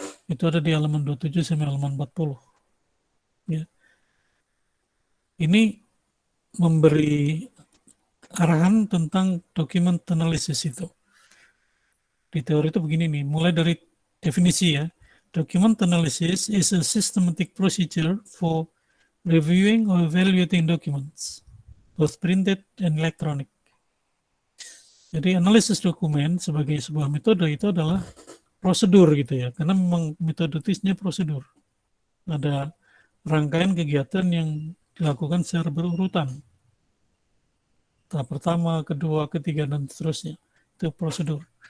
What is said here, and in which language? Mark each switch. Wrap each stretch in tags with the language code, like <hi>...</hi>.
<id>Itu ada di halaman 27 sampai halaman 40. Ya. Ini memberi arahan tentang document analysis itu. Di teori itu begini nih, mulai dari definisi ya.</id> <en>Document analysis is a systematic procedure for reviewing or evaluating documents, both printed and electronic.</en> <id>Jadi analisis dokumen sebagai sebuah metode itu adalah prosedur gitu ya, karena memang metodisnya prosedur. Ada rangkaian kegiatan yang dilakukan secara berurutan. Tahap pertama, kedua, ketiga, dan seterusnya. Itu prosedur.</id>